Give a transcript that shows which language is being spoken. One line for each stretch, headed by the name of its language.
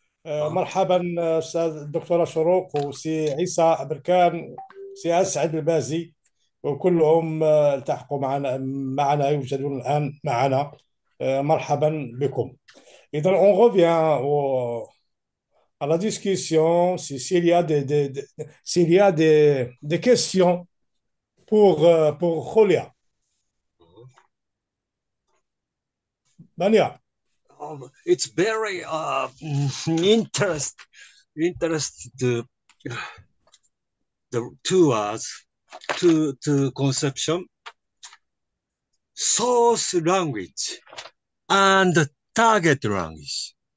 Arabic: مرحبا أستاذ دكتورة شروق وسي عيسى أبركان سي أسعد البازي وكلهم التحقوا معنا يوجدون الآن معنا. مرحبا بكم.
French: إذا on revient à la discussion s'il y a des questions pour Julia. Dania.
English: It's very interesting the two words, two conception, source language and target language.